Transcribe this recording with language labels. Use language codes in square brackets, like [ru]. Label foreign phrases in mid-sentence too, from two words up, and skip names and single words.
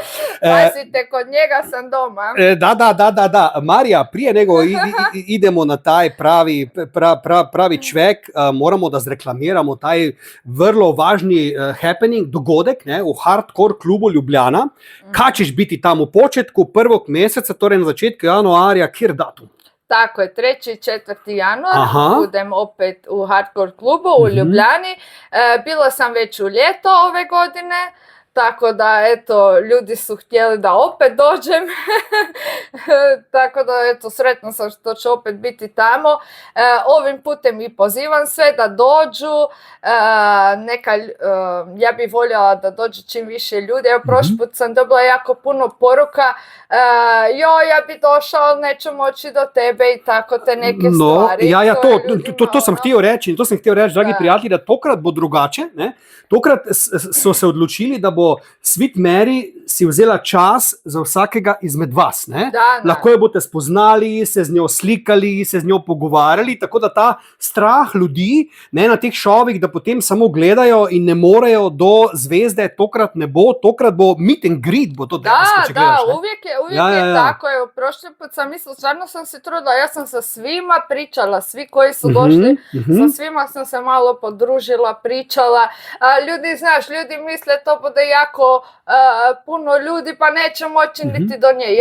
[hr] Pazite, kod njega sam doma. Da. Marija, prije nego idemo na taj pravi čvek, moramo da zreklamiramo taj vrlo važni happening, dogodek, ne, u Hardcore klubu Ljubljana. Kad ćeš biti tamo u početku 1. mjeseca, [sl] torej na začetku januarja, kjer datum? [hr] Tako je, 3. i 4. januar budem opet u Hardcore klubu u Ljubljani. Bila sam već u ljeto ove godine, tako da eto, ljudi su htjeli da opet dođem. Tako da eto, sretna sam što će opet biti tamo. Ovim putem i pozivam sve da dođu. Ja bih voljela da dođe čim više ljudi. Evo, prošli put sam dobila jako puno poruka. Ja bi došao, neću moći do tebe i tako te neke stvari. To sam htio reći, [sl] dragi prijatelji, da tokrat bo drugače, ne? Tokrat so se odločili, da bo Sweet Mary si vzela čas za vsakega izmed vas. Ne? Da. Lahko jo boste spoznali, se z njo slikali, se z njo pogovarjali, tako da ta strah ljudi, ne, na teh šovih, da potem samo gledajo in ne morejo do zvezde, tokrat ne bo, tokrat bo [en] meet and greet, [sl] bo to dejansko, če gledaš. [hr] Da, uvijek je tako. Je, prošli put sam mislila, stvarno sam se trudila, ja sam sa svima pričala, svi koji su došli, sa svima sam se malo podružila, pričala. Ljudi, znaš, ljudi misle to bude jako puno ljudi, pa neće moći niti do nje.